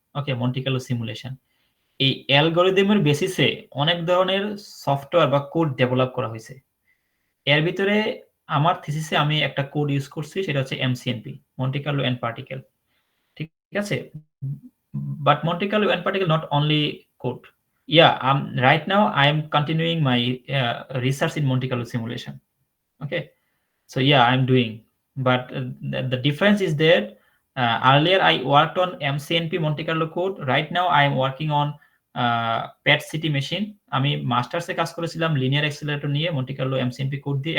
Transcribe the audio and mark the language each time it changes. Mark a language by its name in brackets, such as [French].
[Bangla] ওকে, Monte Carlo simulation. এই অ্যালগরিদমের বেসিসে অনেক ধরনের সফটওয়্যার বা কোড ডেভেলপ করা হয়েছে। এর ভিতরে আমার থিসিসে আমি একটা কোড ইউজ করছি, সেটা হচ্ছে এমসিএনপি, মন্টি কার্লো এন্ড পার্টিকেল। ঠিক আছে, [English] But Monte Carlo and particle not only code. Right now I am continuing my research in Monte Carlo simulation. Okay, so yeah, I'm doing, but the difference is that earlier I worked on MCNP Monte Carlo code. Right now I am working on PET city machine. [Bangla] আমি মাস্টার্সে কাজ করেছিলাম linear accelerator নিয়ে Monte Carlo এমসিএনপি code দিয়ে।